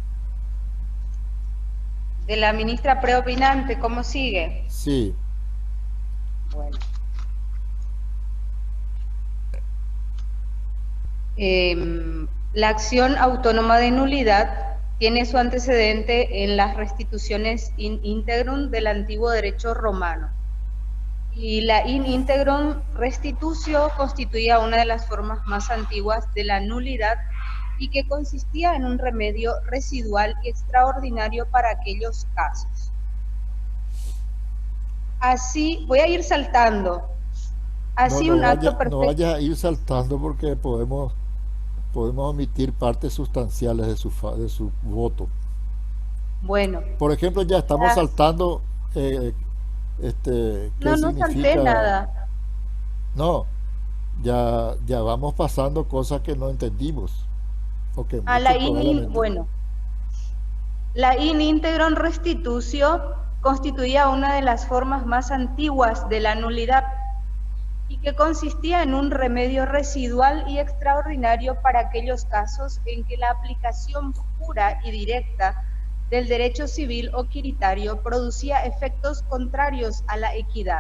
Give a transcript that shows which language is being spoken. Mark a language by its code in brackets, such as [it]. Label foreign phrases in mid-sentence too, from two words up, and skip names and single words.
[es] De la ministra preopinante, ¿cómo sigue? Sí. Bueno. La acción autónoma de nulidad tiene su antecedente en las restituciones [la] in integrum [es] del antiguo derecho romano. Y la [la] in integrum restitutio [es] constituía una de las formas más antiguas de la nulidad y que consistía en un remedio residual y extraordinario para aquellos casos. Así, voy a ir saltando. Así No un acto no perfecto. vaya a ir saltando porque podemos omitir partes sustanciales de su voto. Bueno. Por ejemplo, ya estamos saltando. ¿Qué No significa? salté nada. No, ya vamos pasando cosas que no entendimos. Okay, Bueno, la [la] in integrum restitutio [es] constituía una de las formas más antiguas de la nulidad y que consistía en un remedio residual y extraordinario para aquellos casos en que la aplicación pura y directa del derecho civil o quiritario producía efectos contrarios a la equidad.